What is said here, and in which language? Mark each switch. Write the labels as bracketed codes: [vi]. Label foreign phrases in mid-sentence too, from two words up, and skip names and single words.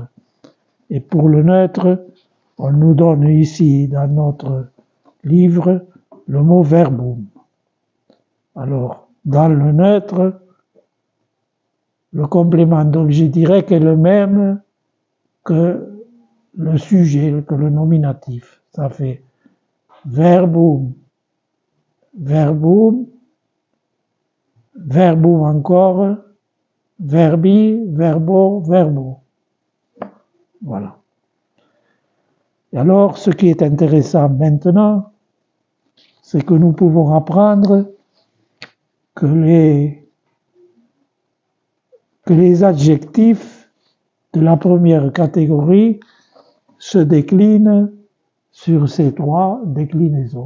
[fr] Et pour le neutre, on nous donne ici, dans notre livre, le mot verbum. Alors, dans le neutre, le complément d'objet direct est le même que le sujet, que le nominatif. Ça fait [la] verbum, verbum, verbum encore, verbi, verbo, verbo. [fr] Voilà. Et alors, ce qui est intéressant maintenant, c'est que nous pouvons apprendre que les adjectifs de la première catégorie se déclinent sur ces 3 déclinaisons.